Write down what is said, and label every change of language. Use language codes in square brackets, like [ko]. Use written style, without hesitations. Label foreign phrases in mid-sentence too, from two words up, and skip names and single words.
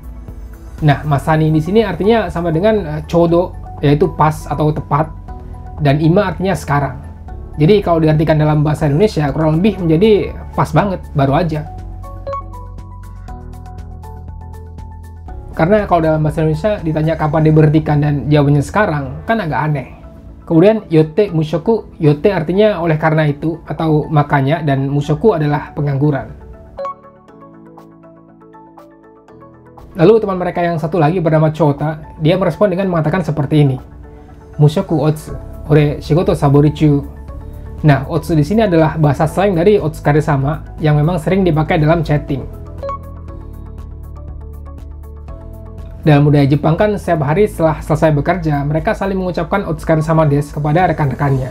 [id] Nah, masani di sini artinya sama dengan chodo, yaitu pas atau tepat, dan ima artinya sekarang. Jadi kalau diartikan dalam bahasa Indonesia kurang lebih menjadi pas banget, baru aja. Karena kalau dalam bahasa Indonesia ditanya kapan diberhentikan dan jawabannya sekarang, kan agak aneh. Kemudian [ja] よって無職, [id] yotte artinya oleh karena itu atau makanya, dan mushoku adalah pengangguran. Lalu teman mereka yang satu lagi bernama Chota, dia merespon dengan mengatakan seperti ini. [ja] 無職乙、俺仕事サボり中. [id] Nah, otsu di sini adalah bahasa slang dari [ja] お疲れ様 [id] yang memang sering dipakai dalam chatting. Dalam budaya Jepang kan setiap hari setelah selesai bekerja, mereka saling mengucapkan [ja] お疲れ様です [id] kepada rekan-rekannya.